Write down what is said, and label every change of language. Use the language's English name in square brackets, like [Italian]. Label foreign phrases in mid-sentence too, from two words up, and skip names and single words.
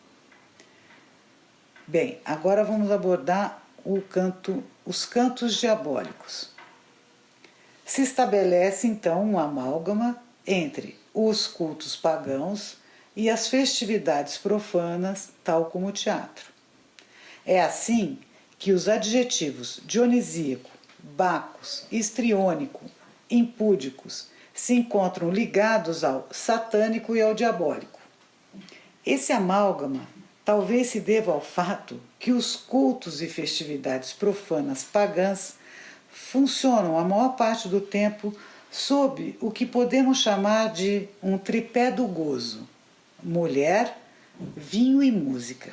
[Portuguese] Bem, agora vamos abordar os cantos diabólicos. Se estabelece então um amálgama entre os cultos pagãos e as festividades profanas, tal como o teatro. É assim que os adjetivos dionisíaco, bacos, histriônico, impúdicos se encontram ligados ao satânico e ao diabólico. Esse amálgama talvez se deva ao fato que os cultos e festividades profanas pagãs funcionam a maior parte do tempo sob o que podemos chamar de um tripé do gozo: mulher, vinho e música.